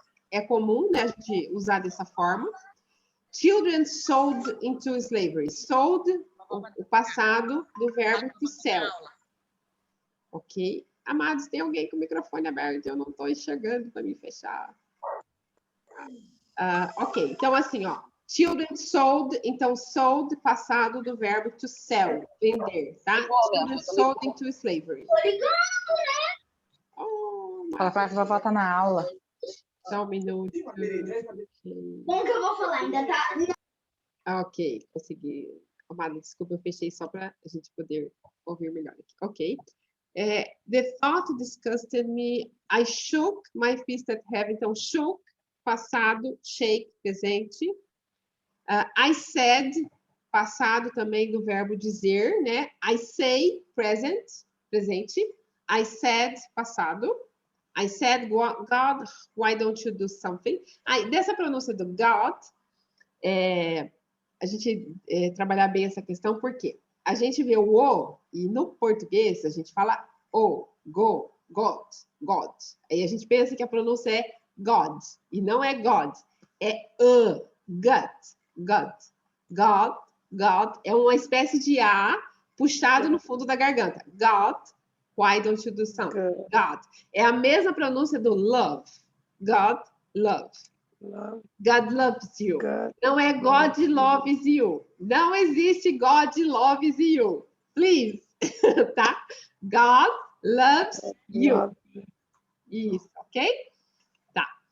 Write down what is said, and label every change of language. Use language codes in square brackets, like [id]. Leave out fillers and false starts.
[pt] É comum, né, a gente usar dessa forma. [en] Children sold into slavery. [pt] Sold, o passado do verbo [en] to sell. [pt] Ok? Amados, tem alguém com o microfone aberto? Eu não estou enxergando para me fechar. Ok, então assim, ó. [en] Children sold, [pt] então sold, passado do verbo [en] to sell, [pt] vender, tá? [en] Children sold into slavery. Oh, [pt] Fala que vai voltar na aula. só um minuto. Como que eu vou falar? Ainda tá. Ok, consegui. Amada, desculpa, eu fechei só para a gente poder ouvir melhor aqui. Ok. [en] The thought disgusted me. I shook my fist at heaven. [pt] Então, shook, passado, shake, presente. [en] I said, [pt] passado também do verbo dizer, né? [en] I say, present, presente. I said, passado. I said, God, why don't you do something? [pt] Dessa pronúncia do God, a gente trabalhar bem essa questão, porque a gente vê o O, e no português a gente fala O, go, God, God. Aí a gente pensa que a pronúncia é God, e não é God, é gut, gut. God, God, é uma espécie de A puxado no fundo da garganta. [en] God, why don't you do something? God. [pt] É a mesma pronúncia do love. [en] God, love. God loves you. [pt] Não é [en] God loves you. [pt] Não existe [en] God loves you. Please. Tá? God loves you. [pt] Isso, [en] ok? Tá.